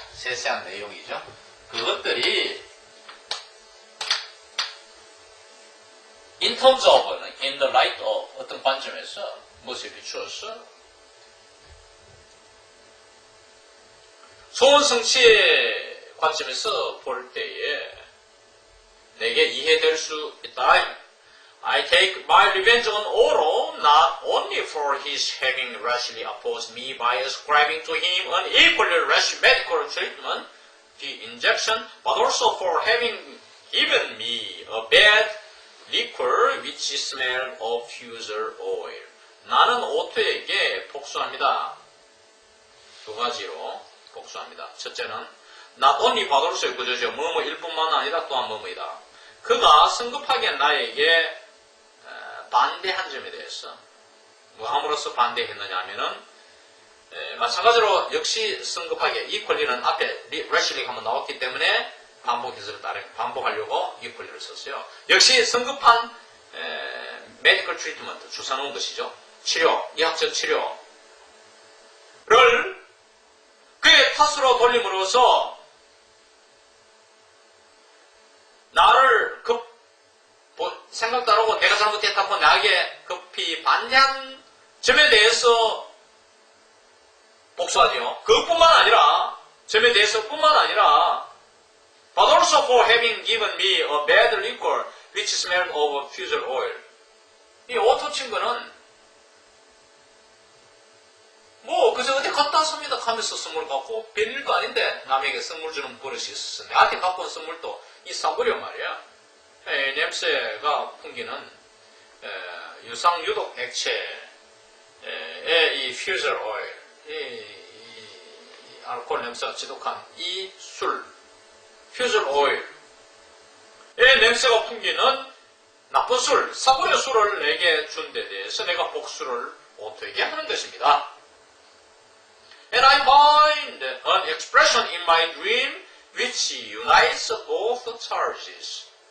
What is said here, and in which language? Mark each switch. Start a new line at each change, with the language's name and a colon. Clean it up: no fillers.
Korean: 세세한 내용이죠. 그것들이
English: in terms of
Korean: 는
English: in the light of
Korean: 어떤 관점에서 무엇에 비추어서 소원 성취의 관점에서 볼 때에 내게 이해될 수 있다.
English: I take my revenge on Otto not only for his having rashly opposed me by ascribing to him an equally rash medical treatment, the injection, but also for having given me a bad liquor which smelled of fusel oil.
Korean: 나는 오토에게 복수합니다. 두 가지로 복수합니다. 첫째는
English: not only but also
Korean: 그저죠. 뭐뭐 일뿐만 아니라 또한 뭐뭐이다. 그가 성급하게 나에게 반대한 점에 대해서 뭐 함으로써 반대했느냐 하면은 마찬가지로 역시 성급하게 이 권리는 앞에 레실링 한번 나왔기 때문에 반복해서 반복하려고 이 권리를 썼어요. 역시 성급한 메디컬 트리트먼트 주사 놓은 것이죠. 치료, 의학적 치료를 그의 탓으로 돌림으로써 나를 생각도 안 하고 내가 잘못했다고 나에게 급히 반대한 점에 대해서 복수하죠. 그것뿐만 아니라 점에 대해서뿐만 아니라
English: but also for having given me a bad liquor which smelled of fusel oil.
Korean: 이 오토 친구는 뭐 그저 어디 갖다 왔습니다 하면서 선물 갖고 별일도 아닌데 남에게 선물 주는 버릇이 있었어. 나한테 갖고 온 선물도 이 싸구려 말이야. 냄새가 풍기는 유상 유독 액체의 이 퓨저 오일, 이 알코올 냄새가 지독한 이 술, 퓨저 오일의 냄새가 풍기는 나쁜 술, 싸구려 술을 내게 준 데 대해서 내가 복수를 오토에게 하는 것입니다.
English: And I find an expression in my dream which unites both charges.